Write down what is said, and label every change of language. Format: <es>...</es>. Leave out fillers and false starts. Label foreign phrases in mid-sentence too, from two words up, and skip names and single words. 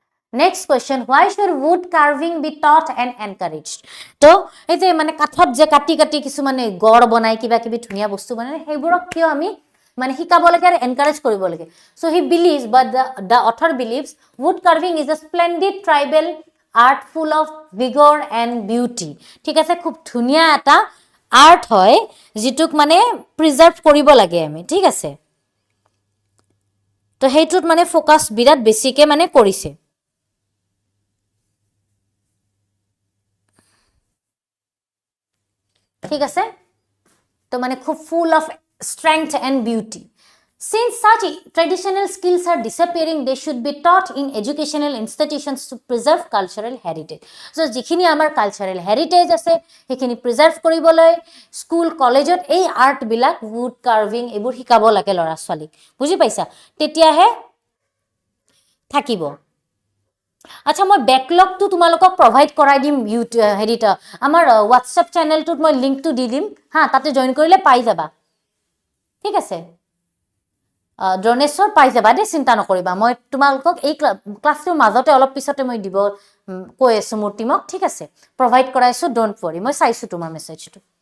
<en>Next question, why should wood carving be taught and encouraged?</en> <as>তো এই যে মানে কাঠত যে কাটি কাটি কিছু মানে গড় বনাই কিবা কিবি ধুনীয়া বস্তু বনাই সেইবোৰক কিয় আমি মানে শিকাব লাগে আৰু এনকাৰেজ কৰিব লাগে</as> <en>so he believes but the author believes wood carving is a splendid tribal art full of vigor and beauty</en> <as>ঠিক আছে খুব ধুনীয়া এটা আৰ্ট হয় যেটোক মানে প্ৰিজাৰ্ভ কৰিব লাগে আমি ঠিক আছে তো হেইটোত মানে ফোকাস বিৰাট বেছিকে মানে কৰিছে ঠিক আছে তো মানে খুব</as> <en>full of strength and beauty since such traditional skills are disappearing they should be taught in educational institutions to preserve cultural heritage so</en> <as>যিখিনি আমাৰ</as> <en>cultural heritage</en> <as>আছে হেখিনি preserve কৰিবলৈ</as> <en>school college</en> <as>ত এই art বিলাক</as> <en>wood carving</en> <as>এইবোৰ শিকাব লাগে ল'ৰা ছোৱালী বুজি পাইছা তেতিয়া হে থাকিব আচ্ছা মই ব্যাকলগটো তোমালোকক প্ৰভাইড কৰাই দিম হেৰিটা আমাৰ WhatsApp চেনেলটোত মই লিংকটো দি দিম হা তাতে জয়েন কৰিলে পাই যাবা ঠিক আছে ডনেশ্যন পাই যাবা দে চিন্তা নকৰিবা মই তোমালোকক এই ক্লাছটোৰ মাজতে অলপ পিছতে মই দিব কৈ আছো মোৰ টিমক ঠিক আছে প্ৰভাইড কৰাইছো</as> <en>don't worry</en> <as>মই চাইছো তোমাৰ মেছেজটো</as>